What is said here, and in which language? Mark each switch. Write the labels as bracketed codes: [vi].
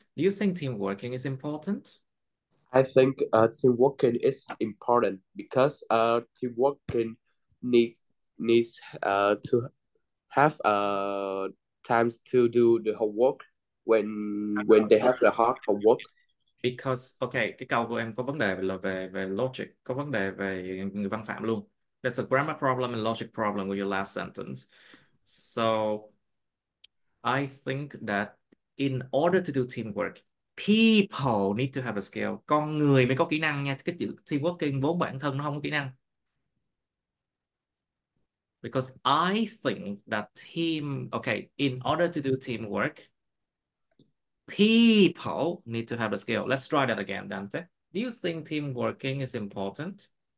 [en] Do you think team working is important? I think team working is important because team working needs to have times to do the homework when they have the hard homework. [vi] Because okay, cái câu của em có vấn đề là về logic, có vấn đề về người văn phạm luôn. [en] There's a grammar problem and logic problem with your last sentence. So I think that in order to do teamwork, people need to have a skill. [vi] Con người mới có kỹ năng nha. Cái chữ teamworking vốn bản thân nó không có kỹ năng. [en] Because I think that in order to do teamwork, people need to have a skill. Let's try that again, Dante. Do you think team working is important?